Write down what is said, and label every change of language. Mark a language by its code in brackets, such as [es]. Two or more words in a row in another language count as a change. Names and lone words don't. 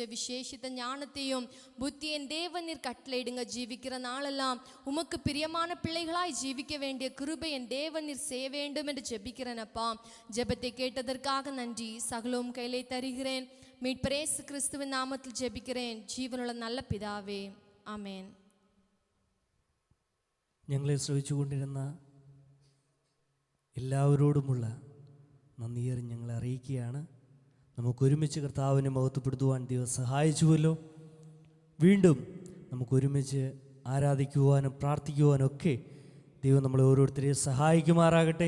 [ta] விசேஷித்த ஞானத்தையும் புத்தி என் தேவன் நீர் கட்டளையிடுங்க. ஜீவிக்கிற நாளெல்லாம் உமக்கு பிரியமான பிள்ளைகளாய் ஜீவிக்க வேண்டிய கிருபை என் தேவன் நீர் செய்ய வேண்டும் என்று ஜெபிக்கிறேன் அப்பா. ஜெபத்தை கேட்டதற்காக நன்றி. சகலவும் கையிலே தருகிறேன். மீட்பர் இயேசு கிறிஸ்துவின் நாமத்தில் ஜெபிக்கிறேன் [ml] ജീവനുള്ള നല്ല പിതാവേ, ആമേൻ. ഞങ്ങളെ ശ്രവിച്ചുകൊണ്ടിരുന്ന എല്ലാവരോടുമുള്ള നന്ദിയേറെ ഞങ്ങളെ അറിയിക്കുകയാണ്. നമുക്കൊരുമിച്ച് കർത്താവിനെ മഹത്വപ്പെടുത്തുവാൻ ദൈവം സഹായിച്ചുവല്ലോ. വീണ്ടും നമുക്കൊരുമിച്ച് ആരാധിക്കുവാനും പ്രാർത്ഥിക്കുവാനും ഒക്കെ ദൈവം നമ്മളെ ഓരോരുത്തരെയും സഹായിക്കുമാറാകട്ടെ.